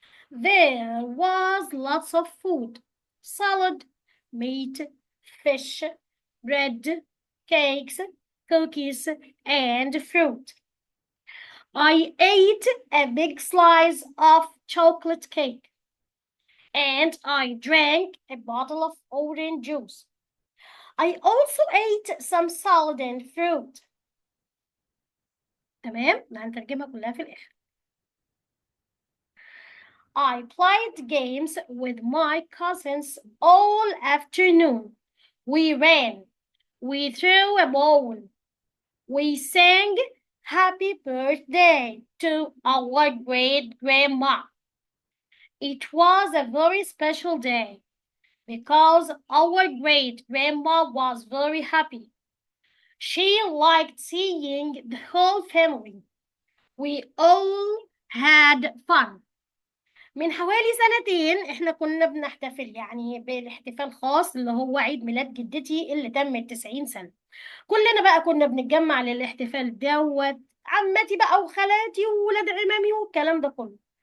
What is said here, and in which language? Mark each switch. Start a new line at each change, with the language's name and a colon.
English: There was lots of food, salad, meat, fish, bread, cakes, cookies, and fruit. I ate a big slice of chocolate cake and I drank a bottle of orange juice. I also ate some salad and fruit.
Arabic: تمام؟ هنترجمها كلها في الآخر.
English: I played games with my cousins all afternoon. We ran. We threw a ball. We sang happy birthday to our great grandma. It was a very special day because our great grandma was very happy. She liked seeing the whole family. We all had fun.
Arabic: من حوالي سنتين احنا كنا بنحتفل يعني بالاحتفال خاص اللي هو عيد ميلاد جدتي اللي تمت 90 سنة. كلنا بقى كنا بنتجمع للاحتفال دوت، عمتي بقى وخالاتي وولاد عمامي والكلام ده كله.